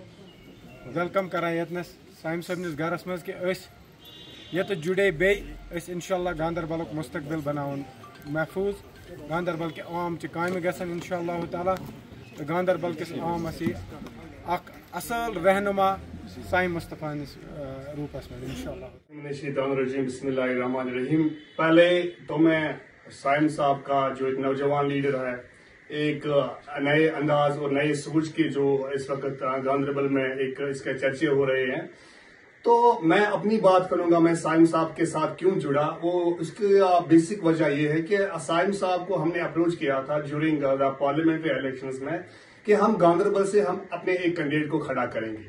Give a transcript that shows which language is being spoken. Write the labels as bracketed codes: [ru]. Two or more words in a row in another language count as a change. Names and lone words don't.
[ks] ویلکم کران ییٚتنس سامہِ صٲبنِس گرس منٛز کہِ أسۍ ییٚتٮ۪تھ جُڑے بیٚیہِ أسۍ [ar] انشاء اللہ [ks] گاندربلُک مستقبل بناوُن محفوٗظ گاندربل کہِ عوامچہِ کامہِ گژھن [ar] انشاء اللہ تعالیٰ [ks] تہٕ گاندربل کِس عوامس یی اکھ اصل رہنما سائم مصطفیٰ ہندس روپس میں [ar] انشاءاللہ. بسم اللہ الرحمن الرحیم. [ur] پہلے تو میں سائم صاحب کا جو ایک نوجوان لیڈر ہے ایک نئے انداز اور نئے سوچ کے جو اس وقت گاندربل میں ایک اس کے چرچے ہو رہے ہیں تو میں اپنی بات کروں گا میں سائم صاحب کے ساتھ کیوں جڑا وہ اس کی بیسک وجہ یہ ہے کہ سائم صاحب کو ہم نے اپروچ کیا تھا [en] during parliamentary elections [ur] میں کہ ہم گاندربل سے ہم اپنے ایک کینڈیڈیٹ کو کھڑا کریں گے.